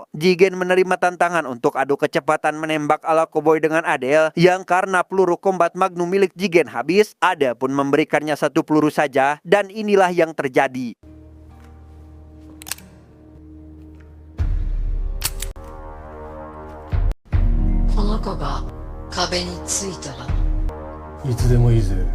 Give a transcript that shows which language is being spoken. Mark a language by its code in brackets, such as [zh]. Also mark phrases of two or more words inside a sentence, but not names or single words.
[id] Jigen menerima tantangan untuk adu kecepatan menembak ala koboi dengan Adele, yang karena peluru combat Magnum milik Jigen habis, Adele pun memberikannya 1 peluru saja, dan inilah yang terjadi. [ja] この子が壁についたらいつでもいいぜ。